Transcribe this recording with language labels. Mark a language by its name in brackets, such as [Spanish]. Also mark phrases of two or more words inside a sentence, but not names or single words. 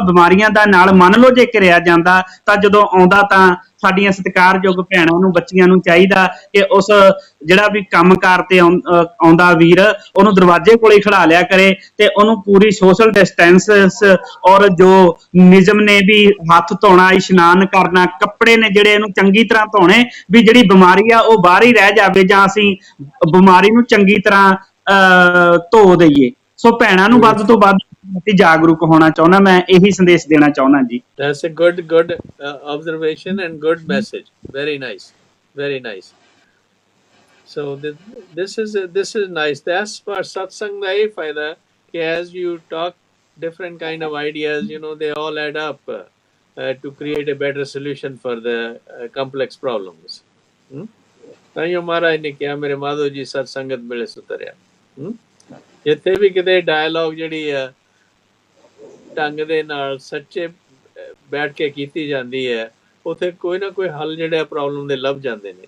[Punjabi] ਬਿਮਾਰੀਆਂ ਦਾ ਨਾਲ ਮੰਨ ਲਓ ਜੇ ਘਿਰਿਆ ਜਾਂਦਾ, ਤਾਂ ਜਦੋਂ ਆਉਂਦਾ ਤਾਂ ਸਾਡੀਆਂ ਸਤਿਕਾਰਯੋਗ ਭੈਣਾਂ ਨੂੰ, ਬੱਚੀਆਂ ਨੂੰ ਚਾਹੀਦਾ ਕਿ ਉਸ ਜਿਹੜਾ ਵੀ ਕੰਮਕਾਰ ਤੇ ਆਉਂਦਾ ਵੀਰ, ਉਹਨੂੰ ਦਰਵਾਜ਼ੇ ਕੋਲੇ ਖੜਾ ਲਿਆ ਕਰੇ ਤੇ ਉਹਨੂੰ ਪੂਰੀ [English] social distance [Punjabi] ਔਰ ਜੋ ਨਿਯਮ ਨੇ ਵੀ ਹੱਥ ਧੋਣਾ, ਇਸ਼ਨਾਨ ਕਰਨਾ, ਕੱਪੜੇ ਨੇ ਜਿਹੜੇ ਇਹਨੂੰ ਚੰਗੀ ਤਰ੍ਹਾਂ ਧੋਣੇ, ਵੀ ਜਿਹੜੀ ਬਿਮਾਰੀ ਆ ਉਹ ਬਾਹਰ ਹੀ ਰਹਿ ਜਾਵੇ, ਜਾਂ ਅਸੀਂ ਬਿਮਾਰੀ ਨੂੰ ਚੰਗੀ ਤਰ੍ਹਾਂ ਧੋ ਦਈਏ। ਸੋ ਭੈਣਾਂ ਨੂੰ ਵੱਧ ਤੋਂ ਵੱਧ ਜਾਗਰੂਕ ਹੋਣਾ ਚਾਹੁੰਦਾ, ਮੈਂ ਇਹੀ ਸੰਦੇਸ਼ ਦੇਣਾ ਚਾਹੁੰਦਾ ਜੀ। [English] That's a good observation and good message. Very nice, very nice. So this is nice. That's for satsang [Punjabi] ਦਾ ਇਹ ਫਾਇਦਾ ਕਿ [English] as you talk different kind of ideas, they all add up to create a better solution for the complex problems. [Punjabi] ਤਾਂ ਹੀ ਮਹਾਰਾਜ ਨੇ ਕਿਹਾ ਮੇਰੇ ਮਾਧੋ ਜੀ ਸਤ ਸੰਗਤ ਮਿਲੇ ਸੁਤਰਿਆ। ਜਿੱਥੇ ਵੀ ਕਿਤੇ ਡਾਇਲੌਗ ਜਿਹੜੀ ਆ ਢੰਗ ਦੇ ਨਾਲ ਸੱਚੇ ਬੈਠ ਕੇ ਕੀਤੀ ਜਾਂਦੀ ਹੈ, ਉੱਥੇ ਕੋਈ ਨਾ ਕੋਈ ਹੱਲ ਜਿਹੜੇ ਪ੍ਰੋਬਲਮ ਦੇ ਲੱਭ ਜਾਂਦੇ ਨੇ।